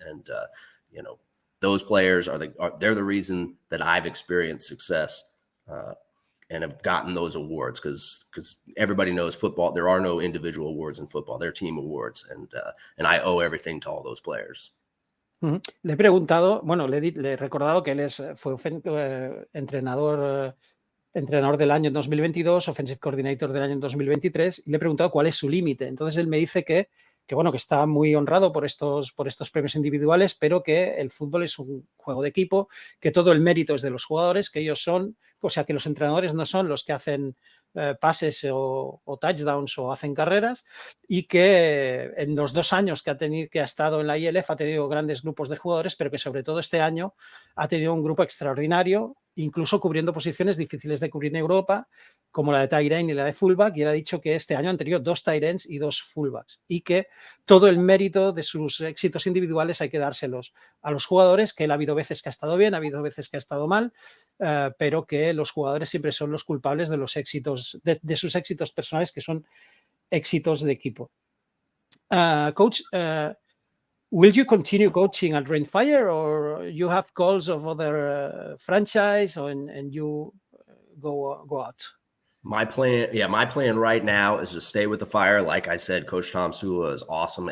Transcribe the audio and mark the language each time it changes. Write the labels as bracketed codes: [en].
[en] And, those players they're the reason that I've experienced success and have gotten those awards, because everybody knows football. There are no individual awards in football. They're team awards. And I owe everything to all those players. [es] Le he preguntado, le he recordado que él fue entrenador del año en 2022, Offensive Coordinator del año en 2023, y le he preguntado cuál es su límite. Entonces él me dice que está muy honrado por estos premios individuales, pero que el fútbol es un juego de equipo, que todo el mérito es de los jugadores, que ellos son, o sea, que los entrenadores no son los que hacen pases o touchdowns o hacen carreras, y que en los 2 años que ha estado en la ILF ha tenido grandes grupos de jugadores, pero que sobre todo este año ha tenido un grupo extraordinario, incluso cubriendo posiciones difíciles de cubrir en Europa, como la de tight end y la de fullback, y él ha dicho que este año han tenido 2 tight ends y 2 fullbacks, y que todo el mérito de sus éxitos individuales hay que dárselos a los jugadores, que él ha habido veces que ha estado bien, ha habido veces que ha estado mal, pero que los jugadores siempre son los culpables de los éxitos, de sus éxitos personales, que son éxitos de equipo. [en] Coach, will you continue coaching at Rhein Fire, or you have calls of other franchise and you go out? My plan right now is to stay with the Fire. Like I said, Coach Tomsula is awesome.